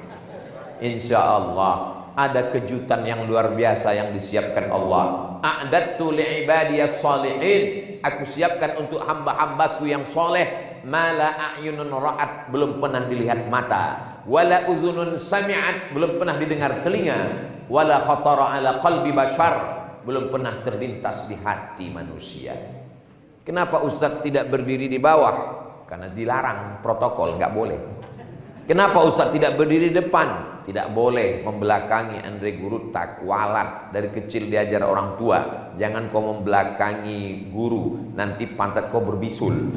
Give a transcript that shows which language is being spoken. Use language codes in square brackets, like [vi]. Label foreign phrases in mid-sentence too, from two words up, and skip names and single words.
[ar] إن شاء الله [id] ada kejutan yang luar biasa yang disiapkan Allah. [ar] أعددت لعبادي الصالحين, [id] aku siapkan untuk hamba-hambaku yang soleh, [ar] ما لا عين رأت, [id] belum pernah dilihat mata, [ar] ولا أذن سمعت, [id] belum pernah didengar telinga, [ar] ولا خطر على قلب بشر, [id] belum pernah terlintas di hati manusia. Kenapa Ustadz tidak berdiri di bawah? Karena dilarang, protokol, nggak boleh. Kenapa Ustadz tidak berdiri depan? Tidak boleh membelakangi Andre Gurutta, kualat. Dari kecil diajar orang tua, jangan kau membelakangi guru, nanti pantat kau berbisul.